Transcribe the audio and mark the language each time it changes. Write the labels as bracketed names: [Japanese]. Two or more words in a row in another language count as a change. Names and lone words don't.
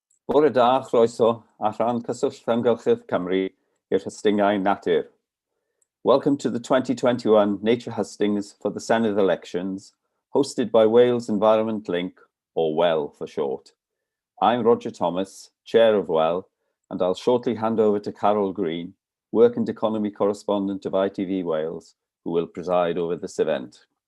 [Welsh] Bore da, chroeso, a rhan cyswllt Amgylchedd Cymru i'r hystingau natur. [English] Welcome to the 2021 Nature Hustings for the Senedd elections, hosted by Wales Environment Link, or WEL for short. I'm Roger Thomas, Chair of WEL, and I'll shortly hand over to Carol Green, Work and Economy Correspondent of ITV Wales, who will preside over this event.